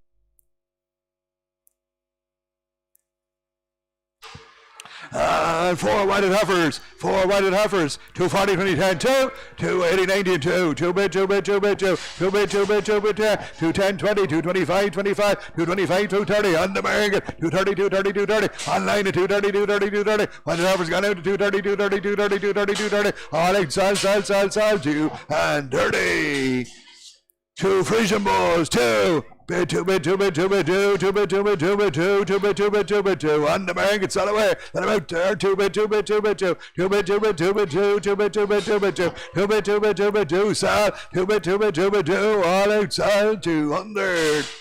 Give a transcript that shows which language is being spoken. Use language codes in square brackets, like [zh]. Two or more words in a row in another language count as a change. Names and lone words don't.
[en] And 4 whited heifers, 240, 20, 10, 2, 280, 90, 2, 2 bid, 2 bid, 2 bid, 2, 2 bid, 2 bid, 2 bid, 10, 210, 20, 225, 25, 225, 230, on the market, 230, 230, 230, online at 230, 230, 230, whited heifers gone out to 230, 230, 230, 230, 230, all out, sell, 230. 2 Frisian bulls, 2 bid, 2 bid, 2 bid, 2 bid, 2, 2 bid, 2 bid, 2 bid, 2, 2 bid, 2 bid, 2 bid, 2, on the market, sell away, let him out there, 2 bid, 2 bid, 2 bid, 2, 2 bid, 2 bid, 2 bid, 2, 2 bid, 2 bid, 2 bid, 2, 2 bid, 2 bid, 2 bid, 2, sell, 2 bid, 2 bid, 2 bid, 2, all out, sell, 200.